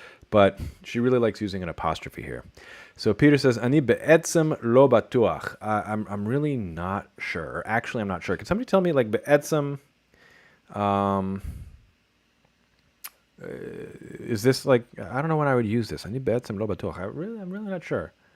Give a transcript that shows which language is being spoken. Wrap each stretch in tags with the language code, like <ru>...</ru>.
<en>But she really likes using an apostrophe here. So Peter says,</en> <he>אני בעצם לא בטוח.</he> <en>I'm really not sure. Actually, I'm not sure. Can somebody tell me, like, בעצם, is this like, I don't know when I would use this.</en> <he>אני בעצם לא בטוח.</he> <en>I'm really not sure.</en>